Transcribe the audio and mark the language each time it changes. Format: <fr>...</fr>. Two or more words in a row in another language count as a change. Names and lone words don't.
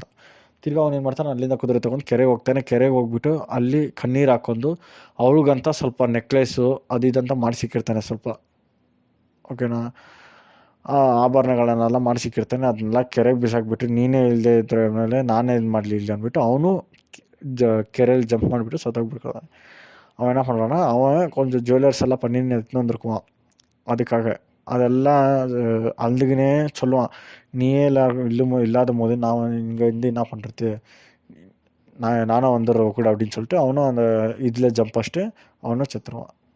<kn>ತಿರ್ಗಿ ಅವ್ನು ಏನು ಮಾಡ್ತಾನೆ, ಅಲ್ಲಿಂದ ಕುದುರೆ ತೊಗೊಂಡು ಕೆರೆಗೆ ಹೋಗ್ತಾನೆ. ಕೆರೆಗೆ ಹೋಗ್ಬಿಟ್ಟು ಅಲ್ಲಿ ಕಣ್ಣೀರು ಹಾಕ್ಕೊಂಡು ಅವಳಿಗಂತ ಸ್ವಲ್ಪ ನೆಕ್ಲೆಸ್ಸು ಅದು ಇದಂತ ಮಾಡಿಸಿಕ್ಕಿರ್ತಾನೆ ಸ್ವಲ್ಪ. ಓಕೆನಾ. ಆ ಆಭರಣಗಳನ್ನೆಲ್ಲ ಮಾಡಿಸಿಕ್ಕಿರ್ತಾನೆ. ಅದನ್ನೆಲ್ಲ ಕೆರೆಗೆ ಬಿಸಾಕ್ಬಿಟ್ಟು, ನೀನೇ ಇಲ್ಲದೆ ಇದ್ರ ಮೇಲೆ ನಾನೇ ಇದು ಮಾಡಲಿ ಇಲ್ಲಿ ಅಂದ್ಬಿಟ್ಟು ಅವನು ಕೆರೆಯಲ್ಲಿ ಜಂಪ್ ಮಾಡಿಬಿಟ್ಟು ಸತ್ತೋಗ್ಬಿಡ್ತಾನೆ.</kn> <ta>அவன் என்ன பண்ணுறான்னா, அவன் கொஞ்சம் ஜுவல்லர்ஸ் எல்லாம் பண்ணின்னு எடுத்துன்னு வந்திருக்குவான் அதுக்காக. அதெல்லாம் அழுதுகினே சொல்லுவான், நீயே இல்லாத போது நான் இங்கே இருந்து என்ன பண்ணுறது, நானும் வந்துடுறேன் கூட அப்படின்னு சொல்லிட்டு அவனும் அந்த இதில் ஜம்ப் பண்ணிட்டு அவனும் செத்துருவான்.</ta>